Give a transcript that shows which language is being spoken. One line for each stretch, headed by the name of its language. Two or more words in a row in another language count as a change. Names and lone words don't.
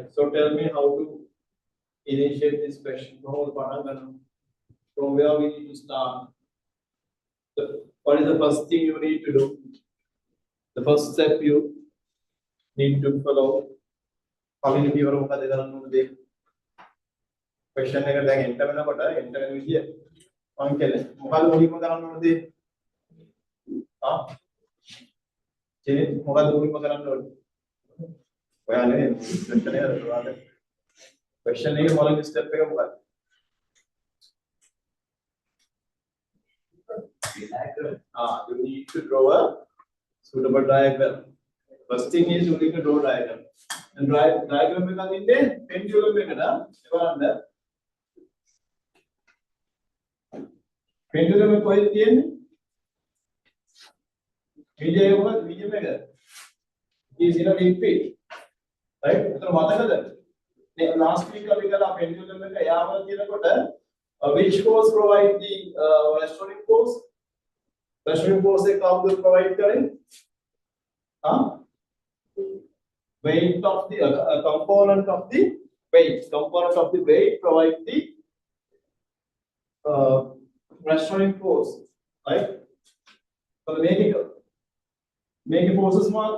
English: So tell me how to initiate this question. From where we need to start? What is the first thing you need to do? The first step you need to follow.
Sinhala: Question එක දැන් enter වෙනකොට enter වෙන විදිය මම කියන්නේ මොකද මුලින්ම කරන්න ඕනද? මොකද මුලින්ම කරන්න ඕනද? ඔයා නේ question එක හදලා question එකේ පළවෙනි step එක මොකක්ද?
English: You need to draw a suitable diagram. First thing is you need to draw diagram. And diagram
Sinhala: එකක් ඉන්නේ pendulum එකට. ඒ බලන්න. pendulum එක කොහෙද තියෙන්නේ? medium එක මොකක්ද? medium එක.
English: is in a liquid. Right?
Sinhala: එතන මතකද?
English: Last week
Sinhala: අපි කළා
English: pendulum එක
Sinhala: යාම තියෙනකොට
English: which force provide the restoring force? Restoring force
Sinhala: එක කවුද provide කරන්නේ?
English: Weight of the component of the weight provide the restoring force, right? So make forces mark.